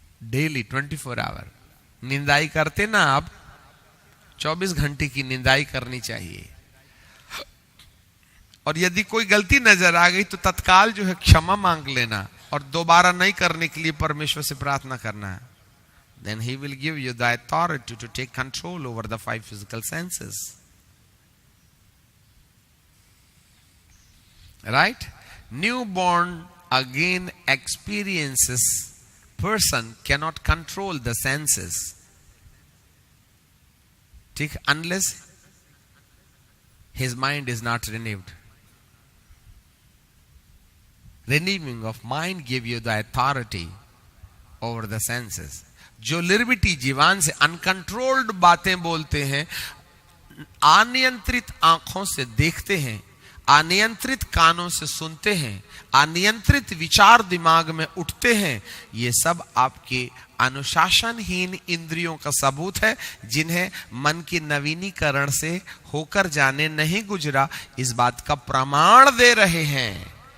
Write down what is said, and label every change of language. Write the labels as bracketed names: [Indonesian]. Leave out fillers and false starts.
[Hindi] Daily 24 our निंदाई करते ना, आप 24 घंटे की निंदाई करनी चाहिए। और यदि कोई गलती नजर आ गई तो तत्काल जो है क्षमा मांग लेना और दोबारा नहीं करने के लिए परमेश्वर से प्रार्थना करना। [English] Then he will give you the authority to take control over the 5 physical senses. Right? Newborn again experiences person cannot control the senses. ठीक, unless his mind is not renewed. Renewing of mind give you the authority over the senses. [Hindi] जो liberty जीवान से uncontrolled बातें बोलते हैं, अनियंत्रित आंखों से देखते हैं, अनियंत्रित कानों से सुनते हैं, अनियंत्रित विचार दिमाग में उठते हैं, ये सब आपके अनुशासनहीन इंद्रियों का सबूत है, जिन्हें मन के नवीनीकरण से होकर जाने नहीं गुजरा, इस बात का प्रमाण दे रहे हैं।